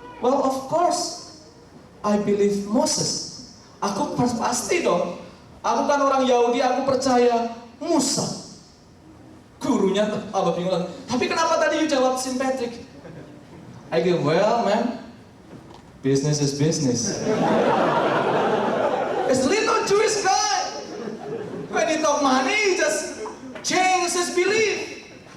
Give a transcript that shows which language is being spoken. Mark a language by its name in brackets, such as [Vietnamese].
[English] Well, of course, I believe Moses. [Indonesian] Aku pasti dong. Aku kan orang Yahudi, aku percaya Musa. Gurunya tambah bingung lagi. Tapi kenapa tadi you jawab St. Patrick? [English] I go, well, man, business is business. It's little Jewish guy. When he talk money, he just change his belief.